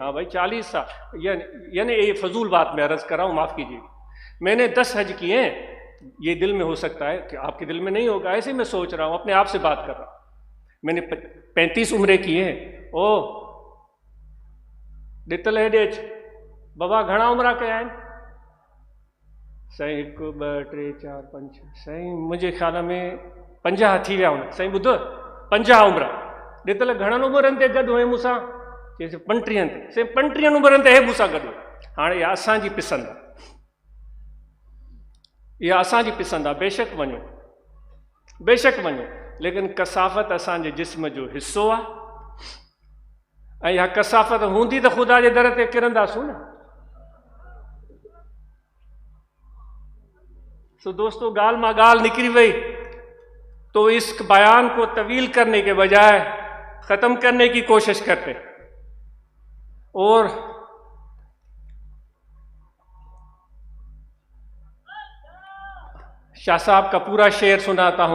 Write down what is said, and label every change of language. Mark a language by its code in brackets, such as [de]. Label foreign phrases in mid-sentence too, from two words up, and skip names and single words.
[ur] ہاں بھائی 40 سال، یعنی یہ فضول بات میں عرض کر رہا ہوں، معاف کیجیے۔ میں نے 10 حج کیے ہیں، یہ دل میں ہو سکتا ہے کہ آپ کے دل میں نہیں ہوگا، ایسے میں سوچ رہا ہوں، اپنے آپ سے بات کر رہا ہوں۔ میں نے 35 عمرے کیے ہیں۔ [sd] ॾितल हेॾे अच। बाबा घणा उमिरि कया आहिनि? साईं 1 2 3 4 5 साईं मुंहिंजे ख़्याल में 50 थी विया हूंदा। साईं ॿुधो 50 उमिरि। ॾितल घणनि उमिरनि ते गॾु हुए मूंसां? चई 35 ते। साईं 35 उमिरनि ते हे मूंसां गॾु। हाणे इहा असांजी पसंदि आहे, इहा असांजी पसंदि आहे। बेशक वञो, बेशक वञो, लेकिन कसाफ़त असांजे जिस्म जो हिसो आहे। ऐं इहा कसाफ़त हूंदी त ख़ुदा जे दर ते किरंदासूं न। सो दोस्तों, ॻाल्हि मां ॻाल्हि निकिरी वई [ur] تو اس بیان کو طویل کرنے کے بجائے ختم کرنے کی کوشش کرتے اور شاہ صاحب کا پورا شعر سناتا ہوں.